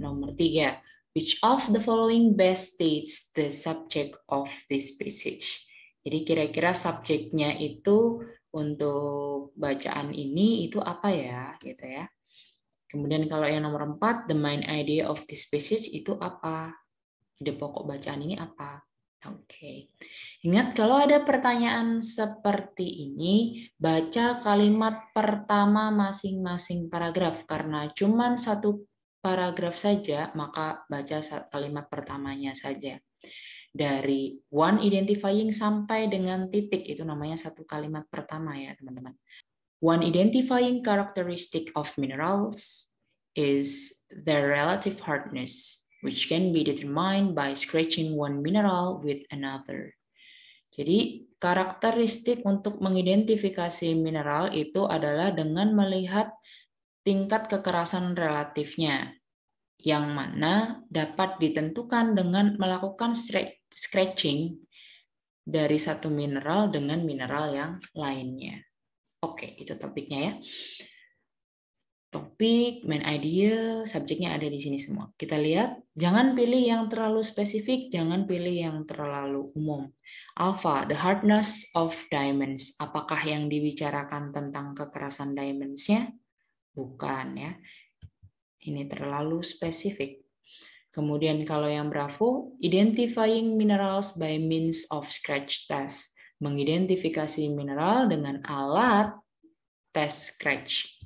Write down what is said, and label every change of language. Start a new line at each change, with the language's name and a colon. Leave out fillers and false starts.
Indonesian: Nomor 3,
English: which of the following best states the subject of this passage?
Indonesian: Jadi kira-kira subjeknya itu untuk bacaan ini itu apa ya, gitu ya. Kemudian kalau yang nomor 4,
English: the main idea of this passage
Indonesian: itu apa? Ide pokok bacaan ini apa? Oke. Ingat kalau ada pertanyaan seperti ini, baca kalimat pertama masing-masing paragraf. Karena cuma satu paragraf saja, maka baca kalimat pertamanya saja. Dari one identifying sampai dengan titik, itu namanya satu kalimat pertama ya teman-teman.
English: One identifying characteristic of minerals is their relative hardness, which can be determined by scratching one mineral with another.
Indonesian: Jadi, karakteristik untuk mengidentifikasi mineral itu adalah dengan melihat tingkat kekerasan relatifnya, yang mana dapat ditentukan dengan melakukan scratching dari satu mineral dengan mineral yang lainnya. Oke, itu topiknya ya. Topik, main idea, subjeknya ada di sini semua. Kita lihat, jangan pilih yang terlalu spesifik, jangan pilih yang terlalu umum.
English: Alpha, the hardness of diamonds.
Indonesian: Apakah yang dibicarakan tentang kekerasan diamonds-nya? Bukan ya. Ini terlalu spesifik. Kemudian kalau yang
English: Bravo, identifying minerals by means of scratch test.
Indonesian: Mengidentifikasi mineral dengan alat tes scratch.